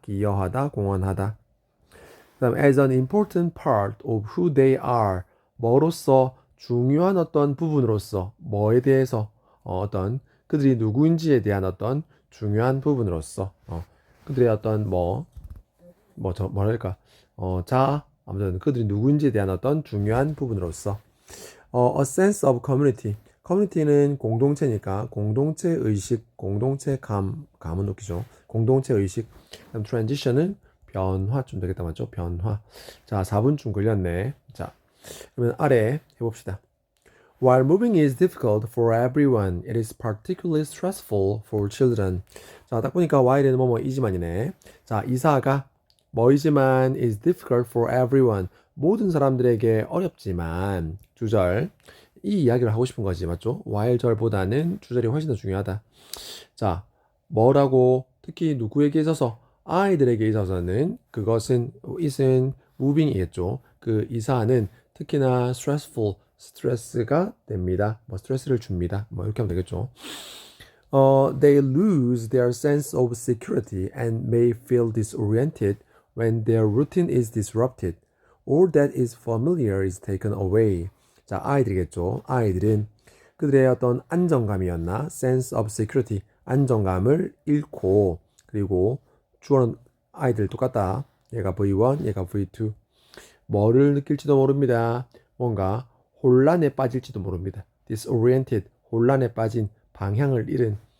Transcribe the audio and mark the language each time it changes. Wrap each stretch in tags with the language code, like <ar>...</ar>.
<ko>기여하다, 공헌하다. 그다음 as an important part of who they are 뭐로서 중요한 어떤 부분으로서 뭐에 대해서 어떤 그들이 누구인지에 대한 어떤 중요한 부분으로서 그들의 어떤 뭐랄까 아무튼 그들이 누구인지에 대한 어떤 중요한 부분으로서 a sense of community. 커뮤니티는 공동체니까 공동체 의식, 공동체 감은 웃기죠. 공동체 의식. 그다음 transition은 변화 좀 되겠다 맞죠? 변화. 자, 4분쯤 걸렸네. 자, 그러면 아래 해봅시다.</ko> <en>While moving is difficult for everyone, it is particularly stressful for children.</en> <ko>자, 딱 보니까 while은 뭐이지만이네. 자, 이사가 뭐이지만 is difficult for everyone. 모든 사람들에게 어렵지만 주절 이 이야기를 하고 싶은 거지 맞죠? while절보다는 주절이 훨씬 더 중요하다. 자, 뭐라고 특히 누구에게 있어서 아이들에게 있어서는 그것은 is은 moving이겠죠. 그 이사는 특히나 stressful 스트레스가 됩니다. 뭐 스트레스를 줍니다. 뭐 이렇게 하면 되겠죠.</ko> <en>They lose their sense of security and may feel disoriented when their routine is disrupted or that is familiar is taken away. 자, 아이들이겠죠. 아이들은</en> <ko>그들의 어떤 안정감이었나?</ko> <en>sense of security.</en> <ko>안정감을 잃고, 그리고 주어는 아이들 똑같다. 얘가 V1, 얘가 V2. 뭐를 느낄지도 모릅니다. 뭔가 혼란에 빠질지도 모릅니다. disoriented, 혼란에 빠진, 방향을 잃은.</ko>